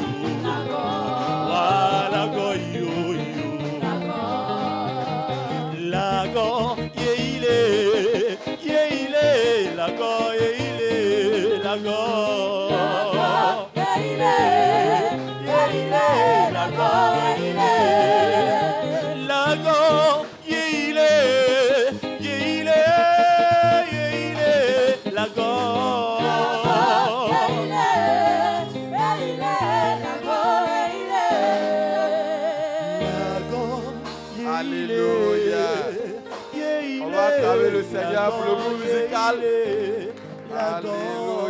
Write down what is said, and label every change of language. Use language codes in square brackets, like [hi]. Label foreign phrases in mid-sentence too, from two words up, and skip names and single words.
[fr] wa lago yo lago il est lago il est lago lago il est lago Alléluia. On va acclamer le Seigneur pour le groupe musical.